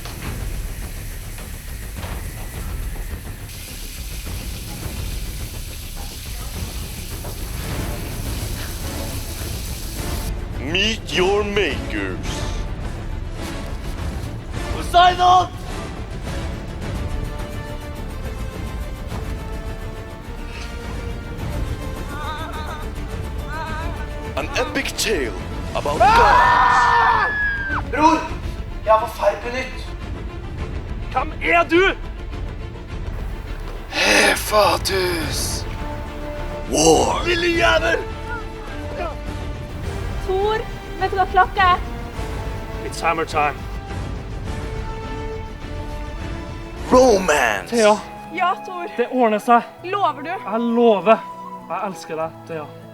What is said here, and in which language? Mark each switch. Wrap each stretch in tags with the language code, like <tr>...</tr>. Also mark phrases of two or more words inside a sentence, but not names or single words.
<en>Meet your makers. Poseidon! An epic tale about gods.</en> <no>Bror, jeg har forferdelig nytt. Hvem er du? Hefatus!</no> <en>War.</en> <no>Lille jævel! Tor, vet du hva klokka er?</no> <en>It's hammer time. Romance.</en> <no>Thea, Ja, Tor. det ordner seg. Lover du? Jeg lover. Jeg elsker deg, Thea.</no>